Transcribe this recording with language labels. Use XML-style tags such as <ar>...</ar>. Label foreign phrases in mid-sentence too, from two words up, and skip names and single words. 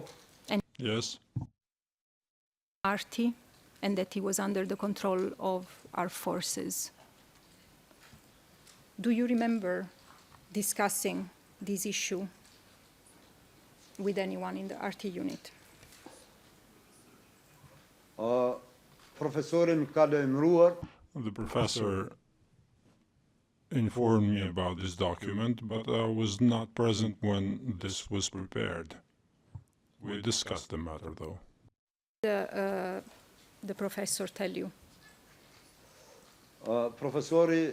<en>Yes. Arti, and that he was under the control of our forces. Do you remember discussing this issue with anyone in the RT unit?</en> <sq>profesori më ka lajmëruar</sq> <en>The professor informed me about this document, but I was not present when this was prepared. We discussed the matter, though. The professor tell you?</en> <sq>profesori</sq>